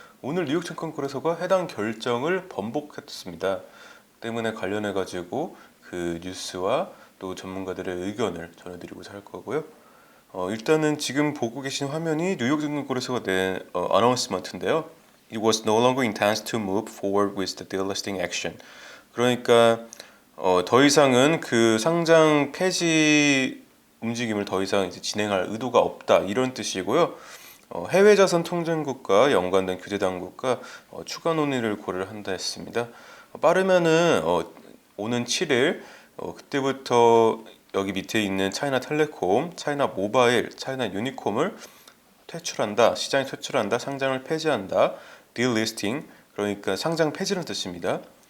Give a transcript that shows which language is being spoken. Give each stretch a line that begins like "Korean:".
Korean: 오늘 뉴욕증권거래소가 해당 결정을 번복했습니다. 때문에 관련해가지고 그 뉴스와 또 전문가들의 의견을 전해드리고자 할 거고요. 일단은 지금 보고 계신 화면이 뉴욕증권거래소가 낸 어나운스먼트인데요.
English: It was no longer intends to move forward with the delisting action.
Korean: 그러니까 더 이상은 그 상장 폐지 움직임을 더 이상 이제 진행할 의도가 없다, 이런 뜻이고요. 해외 자산 통전국과 연관된 규제 당국과 추가 논의를 고려를 한다 했습니다. 빠르면은 오는 7일 그때부터 여기 밑에 있는 차이나텔레콤, 차이나모바일, 차이나유니콤을 퇴출한다, 시장에 퇴출한다, 상장을 폐지한다, delisting, 그러니까 상장 폐지라는 뜻입니다.